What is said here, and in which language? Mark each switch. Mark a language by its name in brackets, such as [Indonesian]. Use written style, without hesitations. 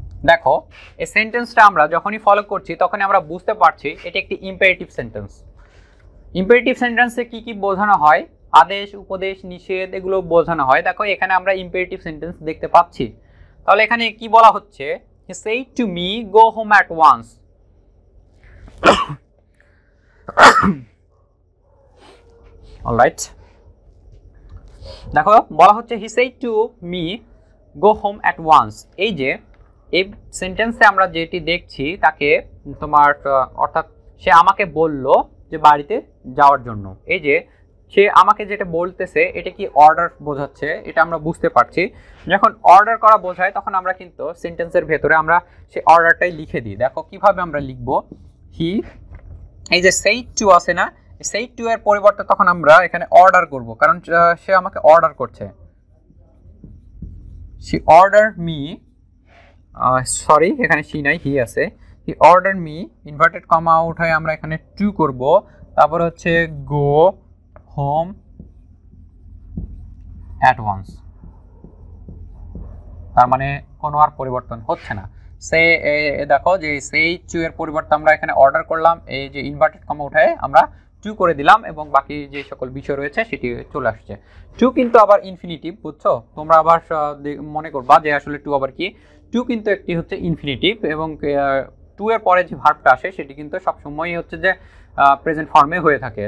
[Bangla] দেখো এই সেন্টেন্সটা আমরা যখনই ফলো করছি তখনই আমরা বুঝতে পারছি এটি একটি ইম্পারেটিভ সেন্টেন্স। ইম্পারেটিভ সেন্টেন্সে কি কি বোঝানো হয়, আদেশ, উপদেশ, নিষেধ এগুলো বোঝানো হয়। দেখো এখানে আমরা ইম্পারেটিভ সেন্টেন্স দেখতে পাচ্ছি। তাহলে এখানে কি বলা হচ্ছে, [English] he said to me, go home at once. All right, [Bangla] দেখো বলা হচ্ছে [English] he said to me go home at once। [Bangla] এই যে এই সেন্টেন্সে আমরা যেটি দেখছি তাকে তোমার অর্থাৎ সে আমাকে বলল যে বাড়িতে যাওয়ার জন্য। এই যে সে আমাকে যেটা বলতেছে এটা কি অর্ডার বোঝাচ্ছে, এটা আমরা বুঝতে পারছি। যখন অর্ডার করা বোঝায় তখন আমরা কিন্তু সেন্টেন্সের ভেতরে আমরা সেই অর্ডারটাই লিখে দিই। দেখো কিভাবে আমরা লিখব, হি এই যে said to আছে না, said to এর পরিবর্তে তখন আমরা এখানে অর্ডার করব, কারণ সে আমাকে অর্ডার করছে। [English] she ordered me, [Bangla] সরি এখানে she নাই he আছে, [English] he ordered me [Bangla] inverted comma উঠায় আমরা এখানে to করব, তারপর হচ্ছে [English] go home at once। [Bangla] তার মানে কোনো আর পরিবর্তন হচ্ছে না। সে দেখো যে সেই টু এর পরিবর্তে আমরা এখানে অর্ডার করলাম, এই যে ইনভার্টেড কমা উঠায় আমরা টু করে দিলাম এবং বাকি যে সকল বিষয় রয়েছে সেটি চলে আসছে। টু কিন্তু আবার ইনফিনিটিভ, বুঝছো? তোমরা আবার মনে করবা যে আসলে টু আবার কি, টু কিন্তু একটি হচ্ছে ইনফিনিটিভ এবং টু এর পরে যে ভার্বটা আসে সেটি কিন্তু সবসময়ই হচ্ছে যে প্রেজেন্ট ফর্মে হয়ে থাকে।